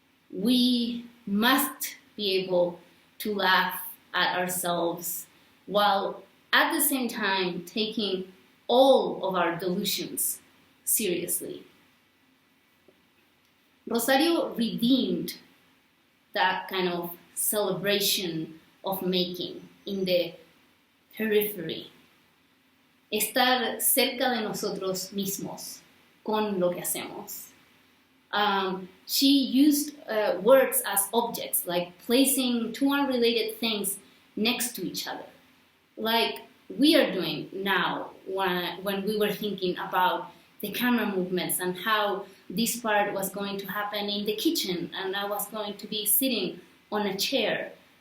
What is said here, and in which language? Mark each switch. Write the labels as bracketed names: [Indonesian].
[English] We must be able to laugh at ourselves while at the same time taking all of our delusions seriously. Rosario redeemed that kind of celebration of making in the periphery. [Spanish] Estar cerca de nosotros mismos con lo que hacemos. [English] She used words as objects, like placing two unrelated things next to each other, like we are doing now when we were thinking about the camera movements and how this part was going to happen in the kitchen and I was going to be sitting on a chair.